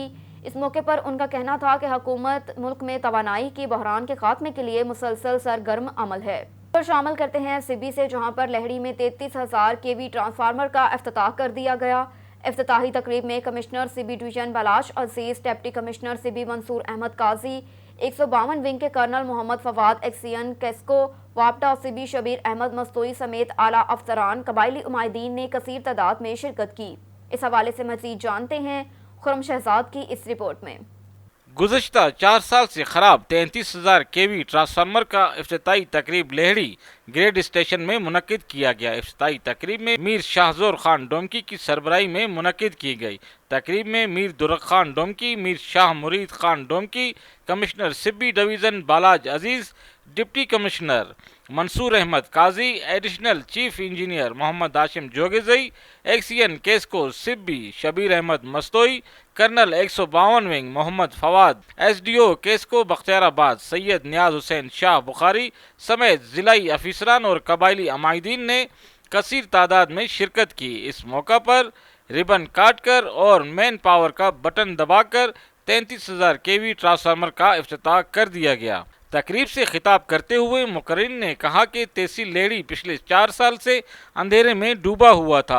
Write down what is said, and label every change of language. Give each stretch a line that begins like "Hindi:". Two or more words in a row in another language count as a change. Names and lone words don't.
Urdu: اس موقع پر ان کا کہنا تھا کہ حکومت ملک میں توانائی کے بحران کے خاتمے کے لیے مسلسل سرگرم عمل ہے. پر شامل کرتے ہیں سبی سے، جہاں پر لہڑی میں 33,000
English: KV transformer
Urdu: کا افتتاح کر دیا گیا. افتتاحی تقریب میں کمشنر سبی ڈویژن بلاش عزیز,
English: Deputy Commissioner
Urdu: سبی منصور احمد قاضی، 152 ونگ کے کرنل محمد فواد، ایکسیئن کیسکو واپڈا سبی شبیر احمد مستوئی سمیت اعلیٰ افسران، قبائلی عمائدین نے کثیر تعداد میں شرکت کی. اس حوالے سے مزید جانتے ہیں خرم شہزاد کی اس رپورٹ میں. گزشتہ 4 سال سے خراب 33,000
English: KV transformer
Urdu: کا افتتاحی تقریب لہڑی
English: grid station
Urdu: میں منعقد کیا گیا. افتتاحی تقریب میں میر شاہ زور خان ڈومکی کی سربراہی میں منعقد کی گئی. تقریب میں میر درخ خان ڈومکی، میر شاہ مرید خان ڈومکی، کمشنر سبی ڈویژن بالاج عزیز,
English: Deputy Commissioner
Urdu: منصور احمد قاضی,
English: Additional Chief Engineer
Urdu: محمد ہاشم جوگیزئی، ایکسیئن کیسکو سبی شبیر احمد مستوئی، کرنل 152 ونگ محمد فواد، ایس ڈی او کیسکو بختیار آباد سید نیاز حسین شاہ بخاری سمیت ضلعی افسران اور قبائلی عمائدین نے کثیر تعداد میں شرکت کی. اس موقع پر ربن کاٹ کر اور
English: main power
Urdu: کا بٹن دبا کر 33,000
English: KV transformer
Urdu: کا افتتاح کر دیا گیا. تقریب سے خطاب کرتے ہوئے مقررین نے کہا کہ تحصیل لہڑی پچھلے 4 سال سے اندھیرے میں ڈوبا ہوا تھا.